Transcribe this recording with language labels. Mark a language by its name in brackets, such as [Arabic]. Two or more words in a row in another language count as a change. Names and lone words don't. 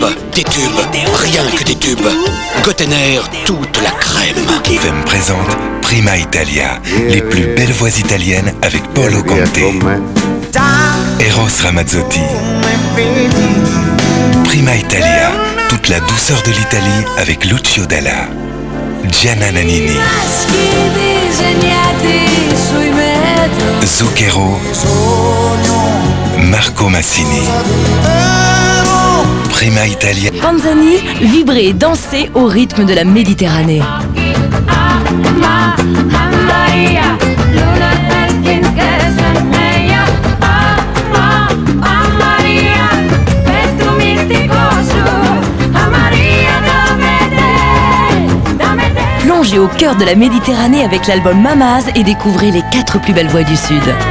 [French] Des tubes, rien que des tubes. Gottener, toute la crème. FM présente Prima Italia, les plus belles voix italiennes avec Paolo Conte, Eros Ramazzotti. Prima Italia, toute la douceur de l'Italie avec Lucio Dalla, Gianna Nannini, Zucchero, Marco Massini. Prima Italia. Panzani, vibrez et dansez au rythme de la Méditerranée. Plongez au cœur de la Méditerranée avec l'album Mamaz et découvrez les 4 plus belles voix du Sud.